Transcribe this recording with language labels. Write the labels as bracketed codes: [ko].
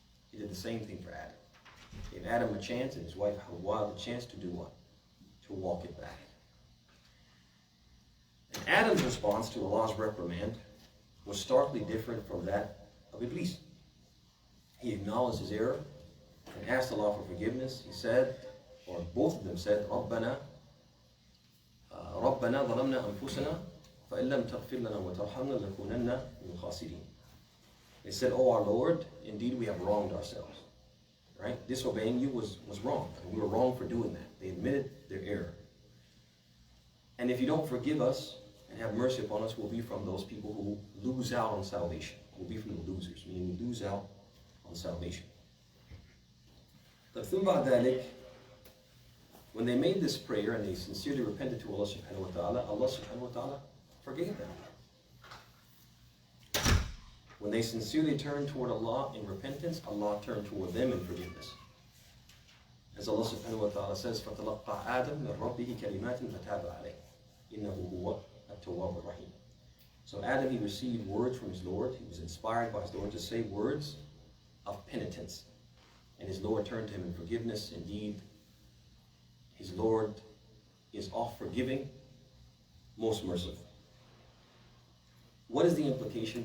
[en] He did the same thing for Adam. He gave Adam a chance and his wife Hawa the chance to do what? To walk it back. And Adam's response to Allah's reprimand was starkly different from that of Iblis. He acknowledged his error and asked Allah for forgiveness. He said, or both of them said, [ar] رَبَّنَا ظَلَمْنَا أَنفُسَنَا فَإِن لَمْ تَغْفِرْ لَنَا وَتَرْحَمْنَا لَكُونَنَّ مِنَ الْخَاسِرِينَ. [en] They said, oh our Lord, indeed we have wronged ourselves. Right? Disobeying you was wrong. And we were wrong for doing that. They admitted their error. And if you don't forgive us and have mercy upon us, we'll be from those people who lose out on salvation. We'll be from the losers, meaning we lose out on salvation. But when they made this prayer and they sincerely repented to Allah subhanahu wa ta'ala, Allah subhanahu wa ta'ala forgave them. When they sincerely turned toward Allah in repentance, Allah turned toward them in forgiveness. As Allah subhanahu wa ta'ala says, [ar] فَتَلَقَّى آدَمْ مِنْ رَبِّهِ كَلِمَاتٍ فَتَابَ عَلَيْهِ إِنَّهُ هُوَ التَّوَّابُ الرَّحِيمُ. [en] So Adam, he received words from his Lord. He was inspired by his Lord to say words of penitence. And his Lord turned to him in forgiveness. Indeed, his Lord is oft forgiving, most merciful. What is the implication?